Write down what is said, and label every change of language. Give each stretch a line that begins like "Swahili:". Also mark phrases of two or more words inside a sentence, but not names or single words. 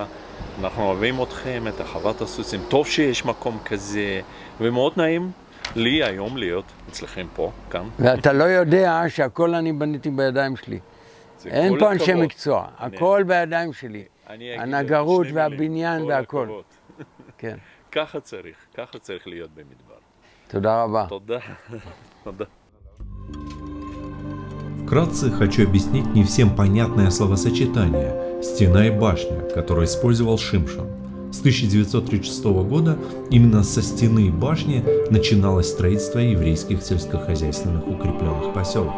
Hebrew: אנחנו אוהבים אתכם, את חוות הסוסים. טוב שיש מקום כזה, ומאוד נעים לי היום להיות אצלכם פה, כאן. ואתה לא יודע שהכל אני בניתי בידיים שלי. אין פה אנשי מקצוע, הכל בידיים שלי. הנגרות והבניין והכל. כן. ככה צריך להיות במדבר. תודה רבה. תודה.
Russian: Вкратце хочу объяснить не всем понятное словосочетание «стена и башня», которое использовал Шимшон. С 1936 года именно со стены и башни начиналось строительство еврейских сельскохозяйственных укрепленных поселков.